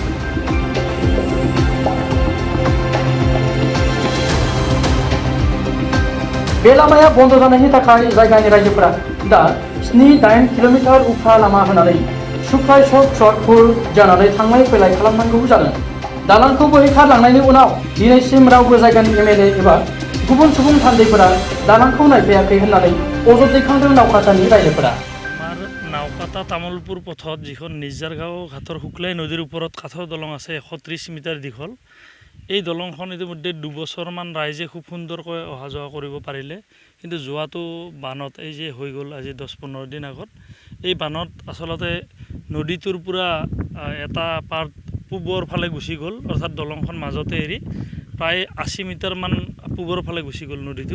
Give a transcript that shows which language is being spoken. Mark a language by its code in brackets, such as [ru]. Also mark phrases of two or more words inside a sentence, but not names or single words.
[brx] बे लामाया बन्द जानायनि थाखाय जायगानि रायजोफोरा दा 7-8 किल'मिटार उफ्रा लामा होनानै सुख्लाय सटपुर जानानै थांलाय फैलाय खालामनांगौ जादों। दालांखौ बोहैखारलांनायनि उनाव दिनैसिम रावबो जायगानि एमएलए एबा गुबुन सुबुं थान्दैफोरा दालांखौ नायफैयाखै होननानै अजद दैखांदों नावखातानि रायजोफोरा। [as] আমাৰ নাওকাটা তামোলপুৰ পথত যিখন নিজাৰগাঁও ঘাটৰ শুক্লাই নদীৰ ওপৰত কাঠৰ দলং আছে 130 মিটাৰ দীঘল। এই দলংখন ইতিমধ্যে 2 বছৰমান ৰাইজে খুব সুন্দৰকৈ অহা যোৱা কৰিব পাৰিলে, কিন্তু যোৱাটো বানত এই যে হৈ গ'ল আজি 10-15 দিন আগত, এই বানত আচলতে নদীটোৰ পৰা এটা পাৰ্ট পূবৰ ফালে গুচি গ'ল, অৰ্থাৎ দলংখন মাজতে এৰি প্ৰায় 80 মিটাৰমান পূবৰ ফালে গুচি গ'ল নদীটো।